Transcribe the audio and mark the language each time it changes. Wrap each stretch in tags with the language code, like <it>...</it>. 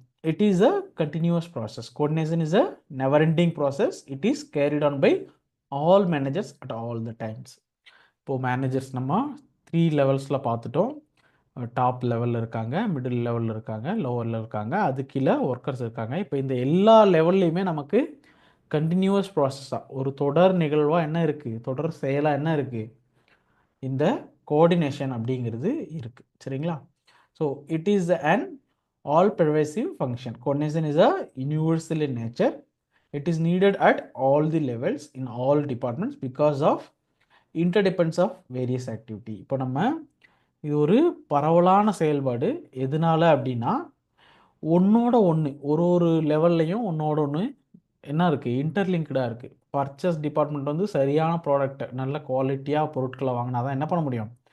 <en>It is a continuous process. Coordination is a never ending process. It is carried on by all managers at all the times.</en> <ta>இப்போ managers நம்ம 3 லெவல்ஸில் பார்த்துட்டோம். Top லெவலில் இருக்காங்க, middle லெவலில் இருக்காங்க, லோவரில் இருக்காங்க, அது கீழே ஒர்க்கர்ஸ் இருக்காங்க. இப்போ இந்த எல்லா லெவல்லையுமே நமக்கு கண்டினியூவஸ் ப்ராசஸாக ஒரு தொடர் நிகழ்வாக என்ன இருக்குது? தொடர் செயலாக என்ன இருக்குது? இந்த கோஆர்டினேஷன் அப்படிங்கிறது இருக்குது. சரிங்களா?</ta> <en>So it is an all pervasive function. Coordination is a universal in nature. It is needed at all the levels in all departments because of interdependence of various activity.</en> <ta>இப்போ நம்ம இது ஒரு பரவலான செயல்பாடு. எதனால அப்படின்னா, ஒன்றோட ஒன்று ஒரு ஒரு லெவல்லையும் ஒன்றோட ஒன்று என்ன இருக்குது? இன்டர்லிங்க்டாக இருக்குது. பர்ச்சேஸ் டிபார்ட்மெண்ட் வந்து சரியான ப்ராடக்ட்டை நல்ல குவாலிட்டியாக பொருட்களை வாங்கினா தான் என்ன பண்ண முடியும்?</ta>